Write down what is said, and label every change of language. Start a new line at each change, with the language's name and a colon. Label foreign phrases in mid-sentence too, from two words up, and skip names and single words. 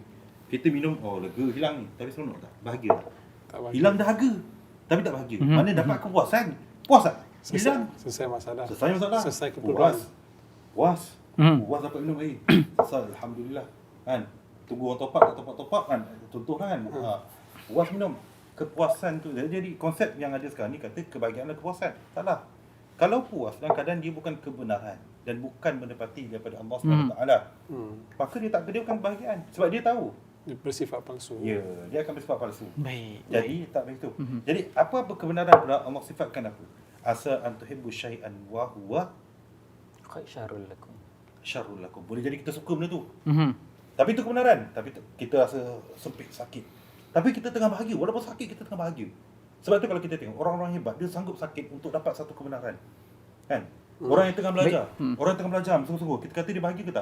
Malay: Kita minum, oh lega hilang ni. Tapi seronok tak? Bahagia tak? Tak bahagia. Hilang dahaga. Tapi tak bahagia. Mana dapat kepuasan? Puas tak? Hilang. Selesai masalah. Selesai masalah. Selesai keperluan. Puas. Puas dapat minum air. Selesai, Alhamdulillah. Kan? Tunggu orang
English: top up, top up
Malay: kan? Contoh kan? Puas minum. Kepuasan tu. Jadi konsep yang ada sekarang ni kata kebahagiaan adalah kepuasan. Salah. Kalau puas dalam keadaan dia bukan kebenaran dan bukan mendapati daripada Allah SWT, maka dia bukan kebahagiaan. Sebab dia tahu. Dia bersifat palsu. Ya, dia akan bersifat palsu. Baik. Jadi tak begitu. Jadi apa kebenaran pula Allah sifatkan apa?
Arabic: عسى أن تحبوا شيئا وهو شر لكم. شر لكم.
Malay: Boleh jadi kita suka benda tu. Mhm. Tapi itu kebenaran. Tapi kita rasa sempit, sakit. Tapi kita tengah bahagia. Walaupun sakit, kita tengah bahagia. Sebab tu kalau kita tengok orang-orang hebat, dia sanggup sakit untuk dapat satu kebenaran. Kan? Orang yang tengah belajar, orang yang tengah belajar sungguh-sungguh, kita kata dia bahagia ke tak?